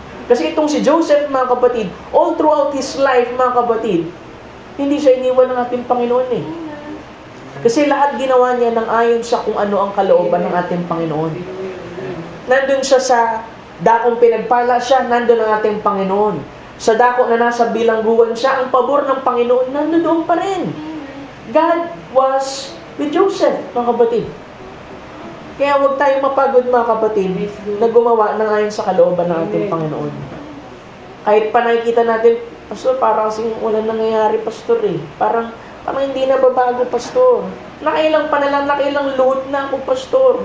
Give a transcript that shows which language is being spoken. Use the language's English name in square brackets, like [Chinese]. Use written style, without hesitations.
[Filipino] Kasi itong si Joseph mga kapatid, [English] all throughout his life [Filipino] mga kapatid, hindi siya iniwan ng ating Panginoon eh. Kasi lahat ginawa niya ng ayon sa kung ano ang kalooban ng ating Panginoon. Nandun siya sa dakong pinagpala siya, nandun ang ating Panginoon. Sa dako na nasa bilangguan siya, ang pabor ng Panginoon, nandun pa rin. [English] God was with Joseph, mga kapatid. [Filipino] Kaya huwag tayong mapagod, mga kapatid, na gumawa ng ayon sa kalooban ng ating Panginoon. Kahit pa nakikita natin, Pastor, parang kasing walang nangyayari, Pastor eh. Parang hindi na babago, Pastor. Nakailang panalang, nakailang load na ako, Pastor.